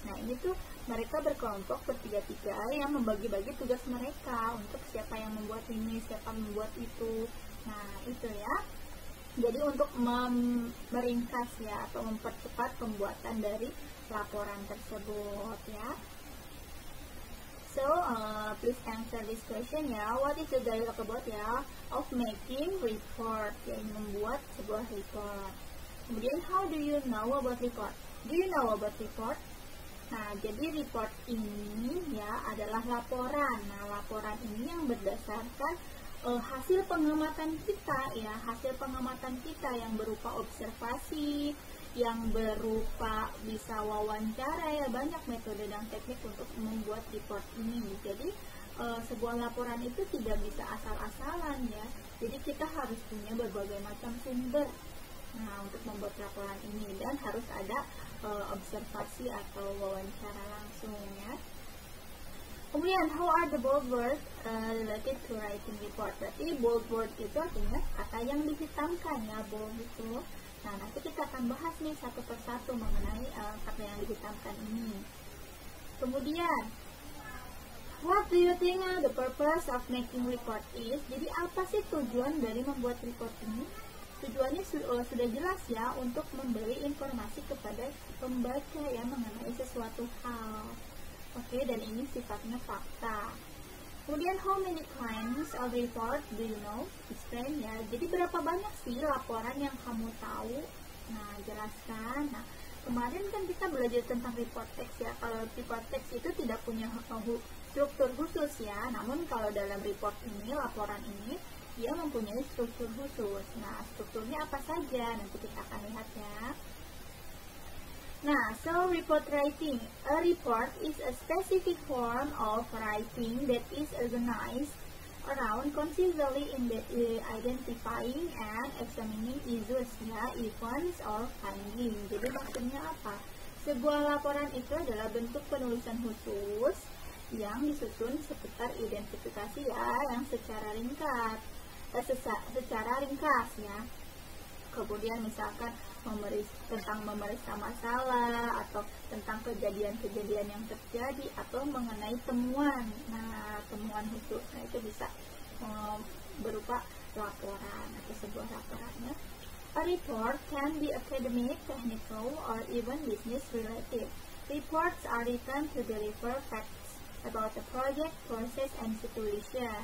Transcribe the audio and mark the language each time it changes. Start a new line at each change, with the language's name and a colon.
Indonesian: Nah, ini tuh mereka berkelompok bertiga-tiga yang membagi-bagi tugas mereka untuk siapa yang membuat ini, siapa yang membuat itu. Nah, itu ya. Jadi untuk meringkas ya atau mempercepat pembuatan dari laporan tersebut ya.
English: So, please answer this question
Indonesian: ya.
English: What is the dialogue about ya? Of making report,
Indonesian: yang membuat sebuah
English: report.
Indonesian: Kemudian,
English: how do you know about report? Do you know about report?
Indonesian: Nah, jadi report ini ya adalah laporan. Nah, laporan ini yang berdasarkan hasil pengamatan kita ya, hasil pengamatan kita yang berupa observasi, yang berupa bisa wawancara ya, banyak metode dan teknik untuk membuat report ini. Jadi sebuah laporan itu tidak bisa asal-asalan ya. Jadi kita harus punya berbagai macam sumber. Nah, untuk membuat laporan ini, dan harus ada observasi atau wawancara langsung ya.
English: Kemudian, how are the bold words related to writing report?
Indonesian: Berarti bold word itu artinya kata yang dihitamkan ya, bold itu. Nah, nanti kita akan bahas nih satu persatu mengenai kata yang dihitamkan ini.
English: Kemudian, what do you think the purpose of making report is?
Indonesian: Jadi apa sih tujuan dari membuat report ini? Tujuannya sudah jelas ya, untuk memberi informasi kepada pembaca ya mengenai sesuatu hal. Oke, dan ini sifatnya fakta.
English: Kemudian, how many kinds of report do you know? Explain ya.
Indonesian: Jadi berapa banyak sih laporan yang kamu tahu? Nah, jelaskan. Nah, kemarin kan kita belajar tentang report text ya. Kalau report text itu tidak punya struktur khusus ya. Namun kalau dalam report ini, laporan ini, dia mempunyai struktur khusus. Nah, strukturnya apa saja? Nanti kita akan lihat ya. Nah,
English: so report writing. A report is a specific form of writing that is organized around concisely in identifying and examining issues ya, events or finding.
Indonesian: Jadi maksudnya apa? Sebuah laporan itu adalah bentuk penulisan khusus yang disusun seputar identifikasi ya, yang secara ringkas ya. Kemudian misalkan tentang memeriksa masalah atau tentang kejadian-kejadian yang terjadi atau mengenai temuan. Nah, temuan khusus, nah itu bisa berupa laporan atau sebuah laporannya.
English: A report can be academic, technical, or even business related. Reports are written to deliver facts about the project, process, and situation.